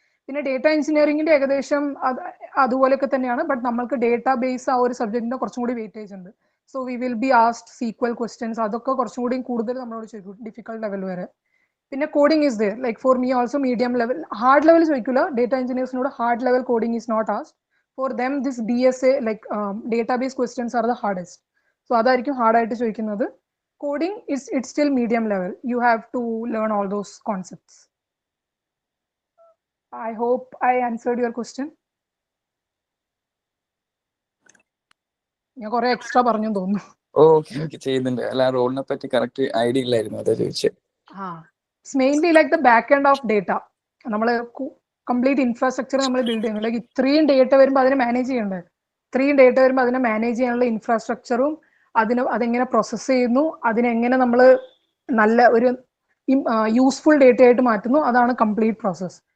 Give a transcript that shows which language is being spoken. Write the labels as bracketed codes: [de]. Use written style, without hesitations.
[ml] പിന്നെ ഡേറ്റ എഞ്ചിനീയറിംഗിന്റെ ഏകദേശം അതുപോലെയൊക്കെ തന്നെയാണ്. ബട്ട് നമ്മൾക്ക് ഡേറ്റാ ബേസ് ആ ഒരു സബ്ജക്റ്റിന്റെ കുറച്ചും കൂടി വെയിറ്റേജ് ഉണ്ട്. [en] so we will be asked SQL questions, [ml] അതൊക്കെ കുറച്ചും കൂടി കൂടുതൽ നമ്മളോട് ചോദിക്കും, ഡിഫിക്കൽട്ട് ലെവൽ വരെ. പിന്നെ [en] Coding is there. Like for me also medium level, hard level [ml] ചോദിക്കില്ല. [en] data [ml] എഞ്ചിനീയേഴ്സിനോട് [en] Hard level coding is not asked. For them, this DSA, like database questions are the hardest. [ml] So അതായിരിക്കും hard ആയിട്ട് ചോദിക്കുന്നത്. [en] Coding is it's still medium level. You have to learn all those concepts. I hope I answered your question. [ml] ഞാൻ കുറെ extra പറഞ്ഞു തോന്നുന്നു. Okay ചെയ്യുന്നുണ്ട്. അല്ല റോളിനെ പറ്റി കറക്റ്റ് ഐഡിയ ഇല്ലായിരുന്നു, അതാ ചോദിച്ചത്. [en] It's mainly like the back end of data. [ml] നമ്മൾ കംപ്ലീറ്റ് ഇൻഫ്രാസ്ട്രക്ചർ നമ്മൾ ബിൽഡ് ചെയ്യുന്നു. ലൈക്ക് ഇത്രയും ഡേറ്റ വരുമ്പോൾ അതിനെ മാനേജ് ചെയ്യേണ്ടത്. ഇത്രയും ഡേറ്റ വരുമ്പോൾ അതിനെ മാനേജ് ചെയ്യാനുള്ള ഇൻഫ്രാസ്ട്രക്ചറും അതെങ്ങനെ പ്രോസസ്സ് ചെയ്യുന്നു, അതിനെങ്ങനെ നമ്മൾ നല്ല ഒരു യൂസ്ഫുൾ ഡേറ്റ ആയിട്ട് മാറ്റുന്നു, അതാണ് കംപ്ലീറ്റ് പ്രോസസ്സ്.